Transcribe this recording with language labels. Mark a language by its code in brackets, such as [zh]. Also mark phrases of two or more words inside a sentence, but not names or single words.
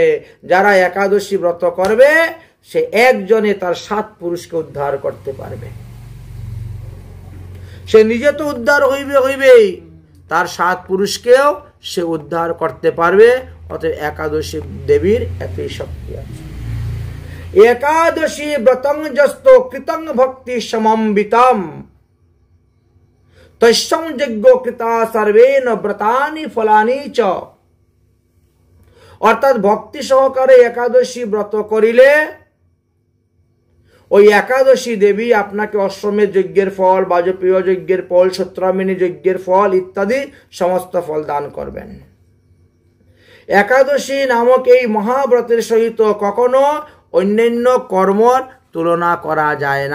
[bn] যারা একাদশী ব্রত করবে সে একজনে তার 7 পুরুষকে উদ্ধার করতে পারবে। সে নিজে তো উদ্ধার হইবেই, তার 7 পুরুষকেও সে উদ্ধার করতে পারবে। অতএব একাদশী দেবীর এতই শক্তি আছে। [sa] একাদশী ব্রতং যস্ত কৃতং ভক্তি সমম্বিতম তস্যং যজ্ঞ কৃতা সর্বেন ব্রতানি ফলানি চ। [bn] অর্থাৎ ভক্তি সহকারে একাদশী ব্রত করিলে ওই একাদশী দেবী আপনাকে অশ্বমেধ যজ্ঞের ফল, বাজপেয় যজ্ঞের ফল, সত্রামিনী যজ্ঞের ফল ইত্যাদি সমস্ত ফল দান করবেন। একাদশী নামক এই মহাব্রতের সহিত কখনো অন্যান্য কর্মর তুলনা করা যায় না।